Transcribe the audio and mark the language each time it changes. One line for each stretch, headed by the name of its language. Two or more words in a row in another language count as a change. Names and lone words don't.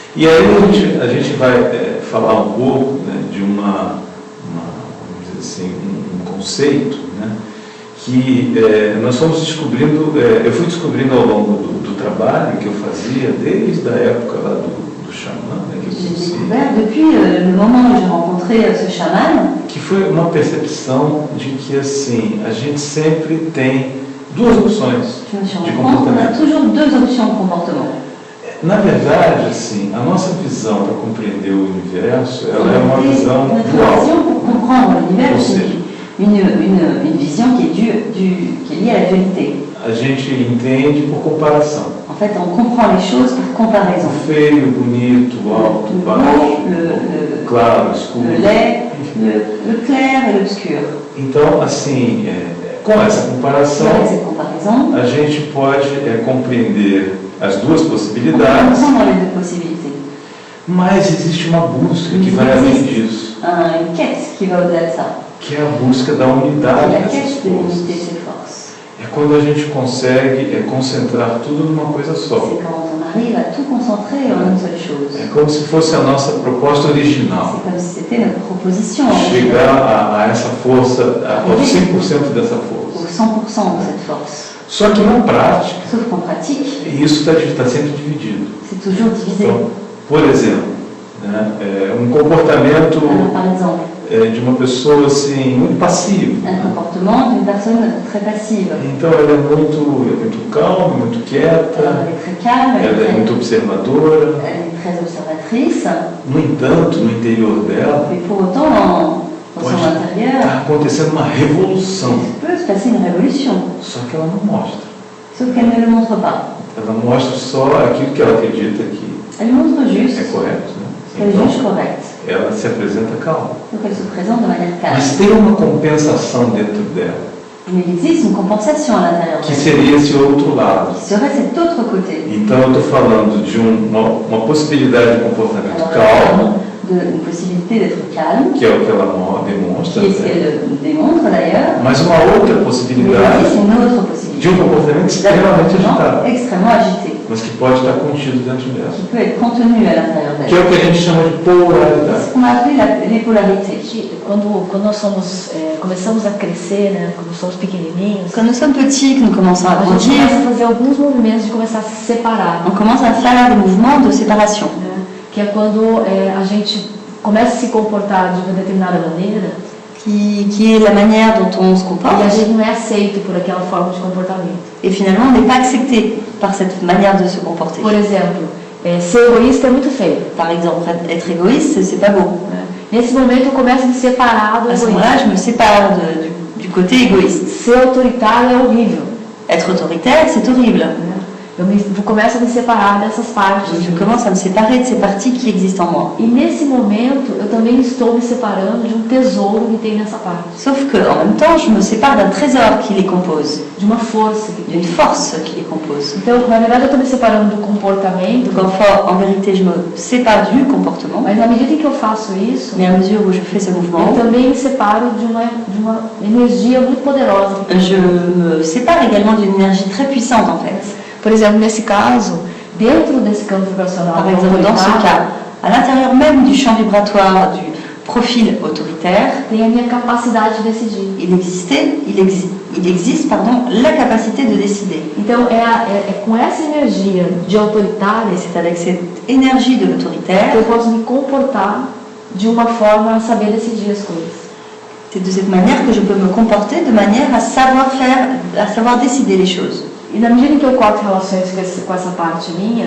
Portuguese: E aí a gente vai falar um pouco, né, de vamos dizer assim, um conceito, né, que nós fomos descobrindo, eu fui descobrindo ao longo do trabalho que eu fazia, desde a época lá do xamã, né, que eu
French: J'ai
Portuguese: conheci.
French: découvert depuis le moment où j'ai rencontré ce chaman,
Portuguese: Que foi uma percepção de que, assim, a gente sempre tem duas opções
French: je me suis
Portuguese: de
French: rendu compte qu'on a
Portuguese: comportamento.
French: toujours deux options de comportement.
Portuguese: Na verdade, assim, a nossa visão para compreender o universo, ela é uma visão
French: Notre
Portuguese: dual.
French: vision pour comprendre l'univers,
Portuguese: Ou
French: c'est
Portuguese: seja,
French: une vision qui est liée à la dualité.
Portuguese: a gente entende por comparação.
French: En fait, on comprend les choses par comparaison.
Portuguese: O feio, o bonito, o alto, o
French: Le
Portuguese: baixo,
French: beau,
Portuguese: o claro, o escuro.
French: le laid, le clair et l'obscur.
Portuguese: Então, assim, com essa comparação,
French: Avec cette comparaison,
Portuguese: a gente pode compreender as duas
French: on peut
Portuguese: possibilidades,
French: comprendre les deux possibilités.
Portuguese: mas existe uma busca que vai além disso,
French: Une quête qui va au-delà de ça.
Portuguese: que é a busca da
French: C'est
Portuguese: unidade
French: la
Portuguese: dessas
French: quête de l'unité de
Portuguese: forças.
French: ces forces.
Portuguese: É quando a gente consegue concentrar tudo numa coisa só.
French: C'est quand on arrive à tout concentrer en une seule chose.
Portuguese: É como se fosse a nossa proposta original.
French: C'est comme si c'était notre proposition,
Portuguese: Chegar a essa força, ao 100% dessa
French: au
Portuguese: força.
French: 100% de cette force.
Portuguese: Só que na prática,
French: Sauf qu'en pratique,
Portuguese: isso está sempre dividido.
French: c'est toujours divisé.
Portuguese: Então, por exemplo, né, um comportamento
French: Alors, par exemple,
Portuguese: de uma pessoa assim, muito passiva.
French: un comportement d'une personne très passive.
Portuguese: Então ela é muito calma, muito
French: Alors,
Portuguese: quieta,
French: elle est très calme,
Portuguese: ela é muito observadora.
French: elle est très observatrice,
Portuguese: No entanto, no interior dela,
French: mais pour autant, dans son
Portuguese: pode
French: intérieur,
Portuguese: estar acontecendo uma revolução.
French: il peut se passer une révolution,
Portuguese: Só que ela não mostra.
French: sauf qu'elle ne le montre pas.
Portuguese: Ela mostra só aquilo que ela acredita que
French: Elle montre juste
Portuguese: é correto.
French: ce
Portuguese: Né?
French: qu'elle
Portuguese: Então,
French: juge correct.
Portuguese: ela se apresenta calma.
French: Donc elle se présente de manière calme.
Portuguese: Mas tem uma compensação dentro dela,
French: Mais il existe une compensation à l'intérieur
Portuguese: que
French: d'elle,
Portuguese: seria esse outro lado.
French: qui serait cet autre côté.
Portuguese: Então eu estou falando de uma possibilidade de comportamento
French: Alors,
Portuguese: calmo,
French: une possibilité d'être calme,
Portuguese: que é o que ela demonstra,
French: qui est ce
Portuguese: né?
French: qu'elle démontre d'ailleurs,
Portuguese: Mas uma outra
French: mais il
Portuguese: possibilidade
French: existe une autre
Portuguese: de
French: possibilité
Portuguese: um comportamento extremamente agitado,
French: extrêmement agité,
Portuguese: mas que pode estar contido dentro dela,
French: qui peut être contenu à l'intérieur
Portuguese: que é
French: d'elle.
Portuguese: o que a gente chama de
French: C'est
Portuguese: polaridade.
French: ce qu'on a appelé les polarités.
Portuguese: Quando nós começamos a crescer, né, quando somos pequenininhos,
French: Quand nous sommes petits, que nous commençons à
Portuguese: a gente
French: grandir,
Portuguese: começa a fazer alguns movimentos de começar a se separar,
French: on commence à faire des mouvements de séparation.
Portuguese: né, que é quando a gente começa a se comportar de uma determinada maneira
French: Qui est la manière dont on se
Portuguese: e a
French: comporte,
Portuguese: gente não é aceito por aquela forma de comportamento.
French: et finalement on n'est pas accepté par cette manière de se comporter.
Portuguese: Por exemplo, ser egoísta é muito feio,
French: Par exemple, être égoïste, c'est pas beau.
Portuguese: né? Nesse momento eu começo a me separar do
French: À ce
Portuguese: egoísmo.
French: moment-là, je me sépare du côté égoïste.
Portuguese: Ser autoritário é horrível,
French: Être autoritaire, c'est horrible.
Portuguese: né? Eu começo a me separar dessas partes.
French: Je commence à me séparer de ces parties qui existent en moi.
Portuguese: E nesse momento eu também estou me separando de um tesouro que tem nessa parte,
French: Sauf que, en même temps, je me sépare d'un trésor qui les compose,
Portuguese: de uma força que tem.
French: d'une force qui les compose.
Portuguese: Então, na verdade, eu estou me separando do comportamento,
French: Donc en vérité, je me sépare du comportement,
Portuguese: mas na medida em que eu faço isso,
French: mais à mesure où je fais ce mouvement,
Portuguese: eu também me separo de uma energia muito poderosa.
French: je me sépare également d'une énergie très puissante en fait.
Portuguese: Por exemplo, nesse caso, dentro desse campo vibracional,
French: Par exemple, dans ce cas, à l'intérieur même du champ vibratoire du profil autoritaire,
Portuguese: tem a minha capacidade de decidir.
French: il existe la capacité de décider.
Portuguese: Então, é com essa energia de autoritária
French: Et c'est avec cette énergie de
Portuguese: que
French: l'autoritaire,
Portuguese: eu posso me comportar de uma forma a saber decidir as coisas.
French: c'est de cette manière que je peux me comporter de manière à savoir décider les choses.
Portuguese: E na medida em que eu corto relações com essa parte minha,